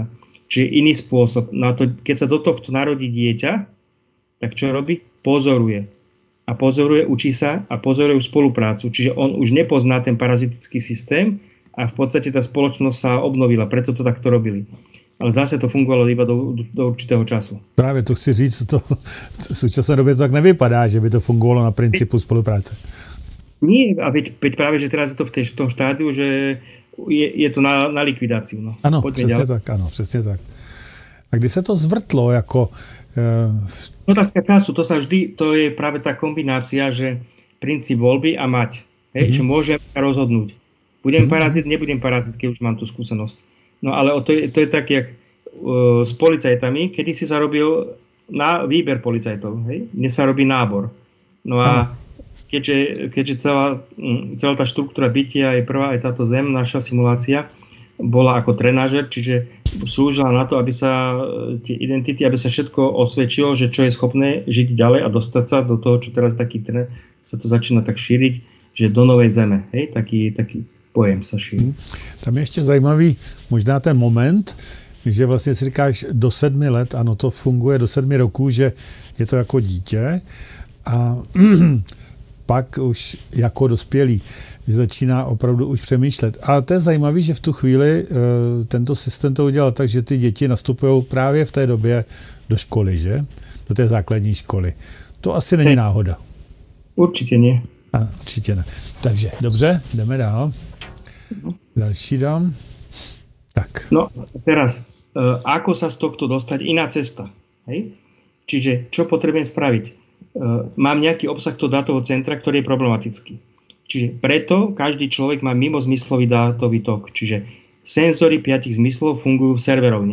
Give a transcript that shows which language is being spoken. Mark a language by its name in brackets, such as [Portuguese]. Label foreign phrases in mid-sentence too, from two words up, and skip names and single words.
[Slovak] Čiže iný spôsob. No a to, keď sa do tohto narodí dieťa, tak čo robí? Pozoruje. A pozoruje, učí sa a pozoruje spoluprácu. Čiže on už nepozná ten parazitický systém a v podstate tá spoločnosť sa obnovila. Preto to takto robili. Ale zase to fungovalo iba do určitého času. [Czech] Právě to chci říct, to v současné době to tak nevypadá, že by to fungovalo na principu spolupráce. [Slovak] Nie, a veď práve, že teraz je to v tom štádiu, že je to na likvidáciu. No. [Czech] Ano, přesně tak. A kdy se to zvrtlo jako... [Slovak] Otázka času, to je práve tá kombinácia, že princíp voľby a mať. Hej, že môžem sa rozhodnúť. Budem parazit, nebudem parazit, keď už mám tú skúsenosť. No ale to je tak, jak s policajtami, kedy si sa robil na výber policajtov. Hej? Dnes sa robí nábor. No a keďže celá tá štruktúra bytia je prvá, aj táto zem, naša simulácia, bola ako trenážer, čiže slúžila na to, aby sa tie identity, aby sa všetko osvedčilo, že čo je schopné žiť ďalej a dostať sa do toho, čo teraz taký sa to začína tak šíriť, že do novej zeme. Hej? Taký pojem sa šíří. [Czech] Tam je ještě zajímavý možná ten moment, že vlastně si říkáš do 7 let, ano, to funguje do 7 roků, že je to jako dítě a pak už jako dospělý začíná opravdu už přemýšlet. A to je zajímavé, že v tu chvíli tento systém to udělal tak, že ty děti nastupují právě v té době do školy, že? Do té základní školy. To asi není náhoda. Určitě ne. Určitě ne. Takže, dobře, jdeme dál. Další dám. [Slovak] Tak. No, teraz, ako sa z tohto dostať? Iná cesta. Hej? Čiže, čo potrebujem spraviť? Mám nejaký obsah toho dátového centra, ktorý je problematický. Čiže preto každý človek má mimozmyslový dátový tok. Čiže senzory 5 zmyslov fungujú v serverovni.